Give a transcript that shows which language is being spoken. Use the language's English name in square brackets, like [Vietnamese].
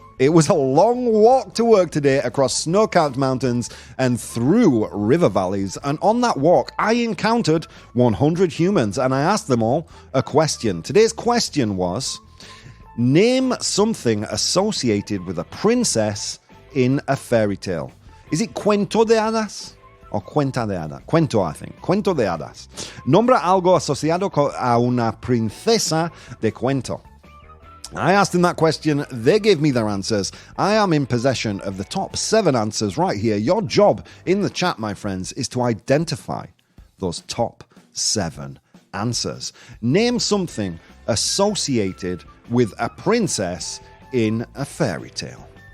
[English] It was a long walk to work today across snow-capped mountains and through river valleys. And on that walk, I encountered 100 humans and I asked them all a question. Today's question was, name something associated with a princess in a fairy tale. Is it [Spanish] cuento de hadas? O cuenta de hadas. Cuento, [English] I think. [Spanish] Cuento de hadas. Nombra algo asociado a una princesa de cuento. [English] I asked them that question. They gave me their answers. I am in possession of the top 7 answers right here. Your job in the chat, my friends, is to identify those top 7 answers. Name something associated with a princess in a fairy tale.